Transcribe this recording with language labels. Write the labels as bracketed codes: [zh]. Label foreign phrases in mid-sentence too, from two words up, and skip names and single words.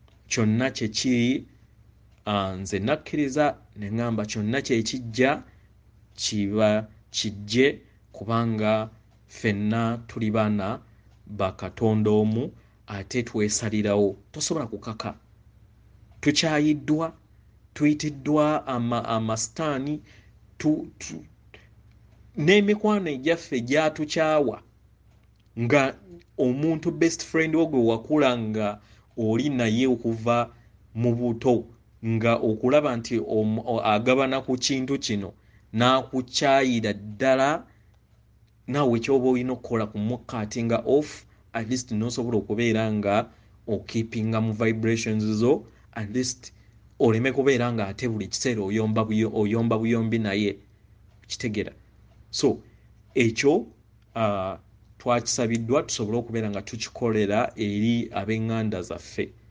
[lg] Kyonna kye kiri, ah, nze nakkiriza ne ŋŋamba kyonna kye kijja, kiba kijje, kubanga ffenna tuli baana ba Katonda omu, ate twesalirawo. Tosobola kukaka. Tukyayiddwa, tuyitiddwa ama-, amasitaani, tu-, tu-, n'emikwano egyaffe gyatukyawa, nga omuntu [en] best friend [lg] wo gwe wakula nga oli naye okuva mu buto, nga okulaba nti omu-, o-, agabana ku kintu kino, n'akukyayira ddala, naawe ky'oba olina okukola kumukkatinga [en] off, at least [lg] n'osobola okubeera nga okeepinga mu vibrations zo, [en] at least [lg] oleme kubeera nga ate buli kiseera oyomba buyo-, oyomba buyombi naye. Kitegera. So, ekyo, ah, twakisabiddwa tusobole okubeera nga tukikolera eri ab'eŋŋanda zaffe.